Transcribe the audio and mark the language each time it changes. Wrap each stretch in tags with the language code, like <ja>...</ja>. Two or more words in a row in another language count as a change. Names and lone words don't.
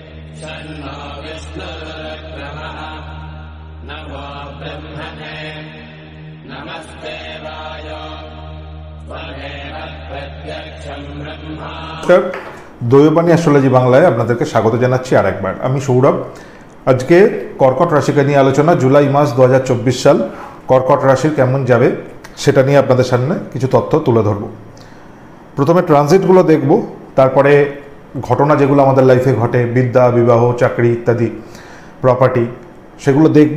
<sa>शन्नो विष्णुरुक्रमः नमो ब्रह्मणे नमस्ते वायो त्वमेव प्रत्यक्षं ब्रह्मा।</sa> <bn>দৈববাণী অ্যাস্ট্রোলজি বাংলায় আপনাদেরকে স্বাগত জানাচ্ছি আরেকবার। আমি সৌরভ। আজকে কর্কট রাশিকে নিয়ে আলোচনা। জুলাই মাস 2024 সাল কর্কট রাশির কেমন যাবে সেটা নিয়ে আপনাদের সামনে কিছু তথ্য তুলে ধরব। প্রথমে ট্রানজিটগুলো দেখব, তারপরে ঘটনা যেগুলো আমাদের লাইফে ঘটে, বিদ্যা, বিবাহ, চাকরি ইত্যাদি, প্রপার্টি, সেগুলো দেখব।</bn>